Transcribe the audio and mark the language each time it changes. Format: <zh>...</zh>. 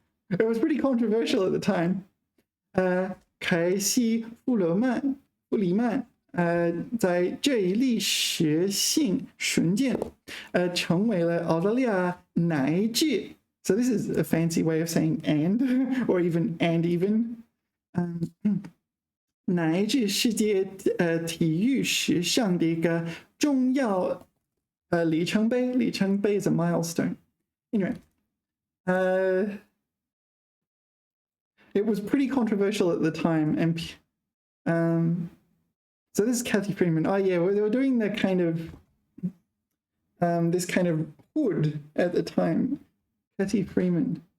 <en>It was pretty controversial at the time.</en> <zh>凯西·弗里曼在这一历史性瞬间，成为了澳大利亚乃至</zh> <en>So this is a fancy way of saying and, or even and even.</en> <zh>乃至世界体育史上的一个重要里程碑。</zh> <en>里程碑 is a milestone. Anyway, it was pretty controversial at the time, and so this is Kathy Freeman. Oh yeah, they were doing the kind of this kind of hood at the time. Kathy Freeman.</en>